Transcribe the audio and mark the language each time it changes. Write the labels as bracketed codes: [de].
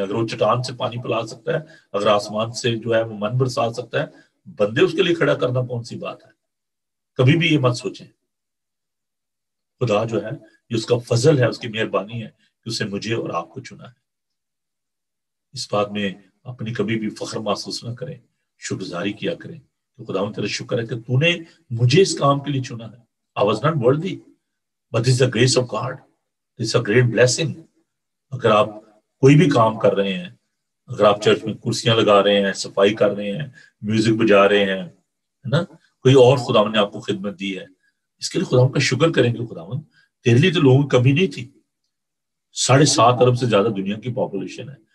[ur] اگر وہ چٹان سے پانی پلا سکتا ہے، اگر آسمان سے جو ہے وہ من برسا سکتا ہے، بندے اس کے لیے کھڑا کرنا کون سی بات ہے. کبھی بھی یہ مت سوچیں. خدا جو ہے یہ اس کا فضل ہے، اس کی مہربانی ہے کہ اس نے مجھے اور آپ کو چنا ہے. اس بات میں اپنی کبھی بھی فخر محسوس نہ کریں، شکرگزاری کیا کریں کہ خداوند تیرا شکر ہے کہ تو نے مجھے اس کام کے لیے چنا ہے. [en] I was not worthy, but this is the grace of God. This is a great blessing. [ur] اگر آپ کوئی بھی کام کر رہے ہیں، اگر آپ چرچ میں کرسیاں لگا رہے ہیں، صفائی کر رہے ہیں، میوزک بجا رہے ہیں، ہے نا، کوئی اور خداوند نے آپ کو خدمت دی ہے، اس کے لیے خداوند کا شکر کریں گے. خداوند تیرے لیے تو لوگوں کی کمی نہیں تھی. 7.5 ارب سے زیادہ دنیا کی پاپولیشن ہے.